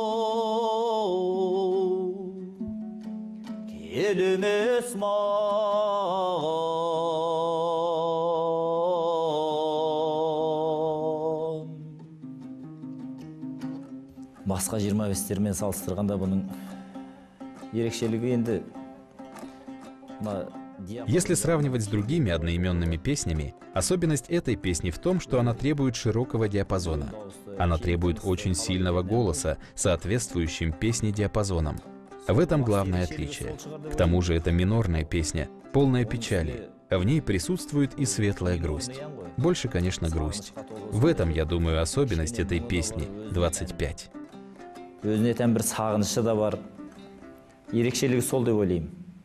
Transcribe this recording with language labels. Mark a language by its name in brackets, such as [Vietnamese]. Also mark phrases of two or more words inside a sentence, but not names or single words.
[Kazakh] оу, келемес маған. Басқа 25-термен салыстырғанда бұның ерекшелігі енді [Russian] Если сравнивать с другими одноименными песнями, особенность этой песни в том, что она требует широкого диапазона. Она требует очень сильного голоса, соответствующим песне диапазоном. В этом главное отличие. К тому же это минорная песня, полная печали, а в ней присутствует и светлая грусть. Больше, конечно, грусть. В этом, я думаю, особенность этой песни «25». [Kazakh] Өзіне тән бір сағынышы да бар. Ерекшелігі сол деп ойлаймын.